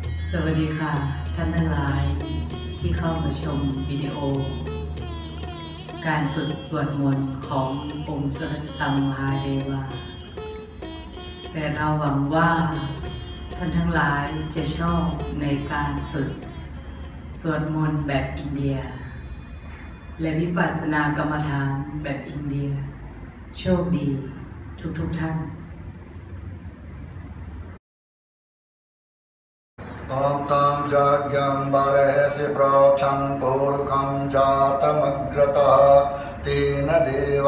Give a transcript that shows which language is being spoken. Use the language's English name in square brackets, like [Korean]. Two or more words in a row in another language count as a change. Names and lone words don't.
[Thai] สวัสดีค่ะท่านทั้งหลายที่เข้ามาชมวิดีโอการฝึกสวดมนต์ขององค์สรสตังมหาเทวาแต่เราหวังว่าท่านทั้งหลายจะชอบในการฝึกสวดมนต์แบบอินเดียและวิปัสสนากรรมฐานแบบอินเดียโชคดีทุกท่าน [Sanskrit] तां जाग्यं बरहसि प्रोक्षं पूर्वकं जातमग्रतः तेन देवा